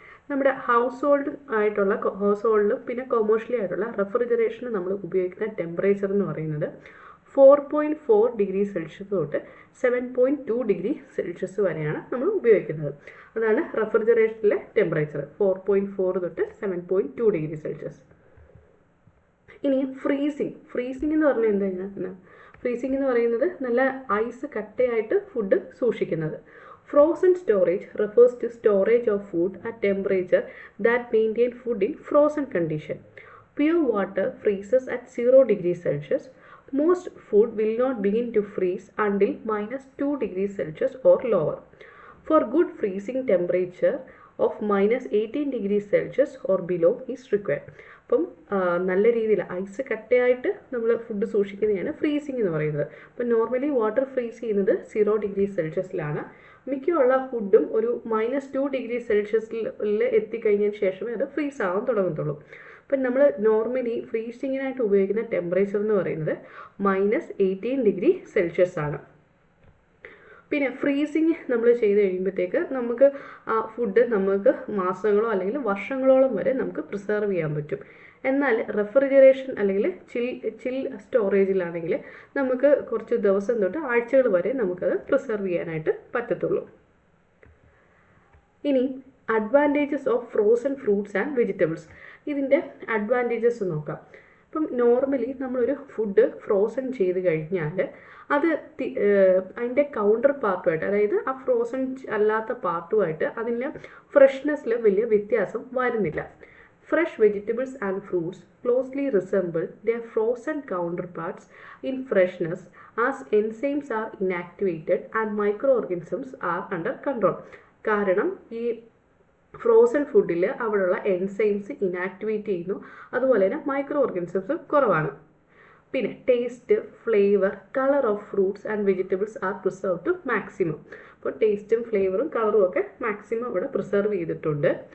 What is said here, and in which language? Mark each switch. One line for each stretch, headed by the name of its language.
Malayalam: നമ്മുടെ ഹൗസ് ഹോൾഡിലും പിന്നെ കൊമേഴ്ഷ്യലി ആയിട്ടുള്ള റെഫ്രിജറേഷന് നമ്മൾ ഉപയോഗിക്കുന്ന ടെമ്പറേച്ചർ എന്ന് പറയുന്നത് 4.4 ഡിഗ്രി സെൽഷ്യസ് തൊട്ട് 7.2 ഡിഗ്രി സെൽഷ്യസ് വരെയാണ് നമ്മൾ ഉപയോഗിക്കുന്നത്. അതാണ് റെഫ്രിജറേഷനിലെ ടെമ്പറേച്ചർ, 4.4 തൊട്ട് 7.2 ഡിഗ്രി സെൽഷ്യസ്. ഇനി ഫ്രീസിംഗ് എന്ന് പറഞ്ഞാൽ എന്താണ്? ഫ്രീസിംഗ് എന്ന് പറയുന്നത് നല്ല ഐസ് കട്ടയായിട്ട് ഫുഡ് സൂക്ഷിക്കുന്നത്.
English: Frozen storage refers to storage of food at temperature that maintain food in frozen condition. Pure water freezes at 0 degrees Celsius. Most food will not begin to freeze until -2 degrees Celsius or lower. For good freezing temperature of -18 degrees Celsius or below is required.
Malayalam: അപ്പം നല്ല രീതിയിൽ ice കട്ടയായിട്ട് നമ്മൾ food സൂക്ഷിക്കുന്നതാണ് freezing എന്ന് പറയുന്നത്. അപ്പം normally water freeze ചെയ്യുന്നത് 0 degree സെൽഷ്യസിലാണ്. മിക്കുള്ള ഫുഡും ഒരു -2 ഡിഗ്രി സെൽഷ്യസിൽ എത്തിക്കഴിഞ്ഞതിന് ശേഷമേ അത് ഫ്രീസ് ആവാൻ തുടങ്ങത്തുള്ളൂ. അപ്പം നമ്മൾ നോർമലി ഫ്രീസിങ്ങിനായിട്ട് ഉപയോഗിക്കുന്ന ടെമ്പറേച്ചർ എന്ന് പറയുന്നത് -18 ഡിഗ്രി സെൽഷ്യസ് ആണ്. പിന്നെ ഫ്രീസിങ് നമ്മൾ ചെയ്ത് കഴിയുമ്പോഴത്തേക്ക് നമുക്ക് ആ ഫുഡ് നമുക്ക് മാസങ്ങളോ അല്ലെങ്കിൽ വർഷങ്ങളോളം വരെ നമുക്ക് പ്രിസർവ് ചെയ്യാൻ പറ്റും. എന്നാൽ റെഫ്രിജറേഷൻ അല്ലെങ്കിൽ ചിൽ സ്റ്റോറേജിലാണെങ്കിൽ നമുക്ക് കുറച്ച് ദിവസം തൊട്ട് ആഴ്ചകൾ വരെ നമുക്കത് പ്രിസർവ് ചെയ്യാനായിട്ട് പറ്റത്തുള്ളൂ. ഇനി
English: Advantages of frozen fruits and vegetables.
Malayalam: ഇതിൻ്റെ അഡ്വാൻറ്റേജസ് നോക്കാം. ഇപ്പം നോർമലി നമ്മളൊരു ഫുഡ് ഫ്രോസൺ ചെയ്ത് കഴിഞ്ഞാൽ അത് അതിൻ്റെ കൗണ്ടർ പാർട്ടുമായിട്ട്, അതായത് ആ ഫ്രോസൺ അല്ലാത്ത പാർട്ടുമായിട്ട് അതിൻ്റെ ഫ്രഷ്നെസ്സിൽ വലിയ വ്യത്യാസം വരുന്നില്ല.
English: Fresh vegetables and fruits closely resemble their frozen counterparts in freshness as enzymes are inactivated and microorganisms are under control.
Malayalam: കാരണം ഈ ഫ്രോസൺ ഫുഡിൽ അവിടെയുള്ള എൻസൈംസ് ഇനാക്ടിവേറ്റ് ചെയ്യുന്നു, അതുപോലെ തന്നെ മൈക്രോ ഓർഗാനിസംസ് കുറവാണ്. പിന്നെ
English: Taste, flavour, colour of fruits and vegetables are preserve to maximum.
Malayalam: അപ്പോൾ ടേസ്റ്റും ഫ്ലേവറും കളറും ഒക്കെ മാക്സിമം ഇവിടെ പ്രിസർവ് ചെയ്തിട്ടുണ്ട്.